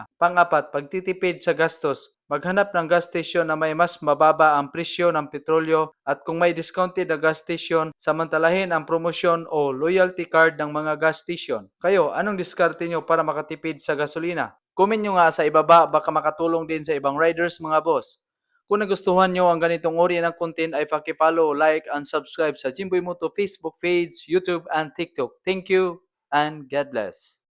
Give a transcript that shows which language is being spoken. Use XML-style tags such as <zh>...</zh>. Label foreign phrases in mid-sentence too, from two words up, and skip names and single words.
<tl>Pangapat, pagtitipid sa gastos. Maghanap ng</tl> <en>gas station</en> <tl>na may mas mababa ang presyo ng petrolyo at kung may discounted na</tl> <en>gas station,</en> <tl>samantalahin ang promosyon o</tl> <en>loyalty card</en> <tl>ng mga</tl> <en>gas station.</en> <tl>Kayo, anong diskarte nyo para makatipid sa gasolina? Comment nyo nga sa ibaba, baka makatulong din sa ibang riders mga boss. Kung nagustuhan nyo ang ganitong uri ng content ay paki-follow,</tl> <en>like, and subscribe</en> <tl>sa Jimboy Moto Facebook page, YouTube, and TikTok.</tl> <en>Thank you and God bless.</en>